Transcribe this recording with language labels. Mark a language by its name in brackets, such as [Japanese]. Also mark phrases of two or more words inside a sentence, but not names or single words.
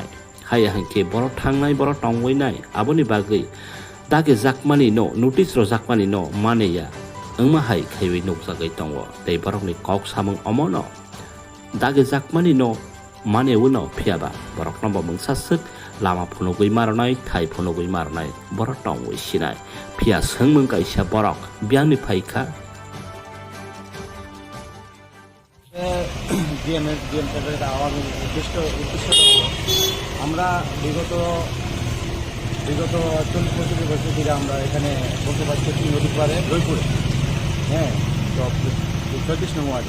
[Kok Borok] हाय हांखे बरक थांनाय बरक तंवैनाय आबोनि बागै दागे जाकमानि न नटिस रजाकमानि न मानेया ओंमा हाय खायवै नुकजागै दङ दै बरकनि कक सामों अमनो दागे जाकमानि न मानेवो न फियाबा बरकनो मोनसासक लामा फुनुगै मारनाय थाइ फुनुगै मारनाय बरक तंवै सिनाय फिया सोंमों कायसा बरक बियानि फायखा [Bangla] উদ্দেশ্যটা হলো আমরা বিগত 40-45 বছর ধরে আমরা এখানে বসবাস করছি নদীর পাড়ে জয়পুরে, হ্যাঁ, তো 34 নম্বর ওয়ার্ডে।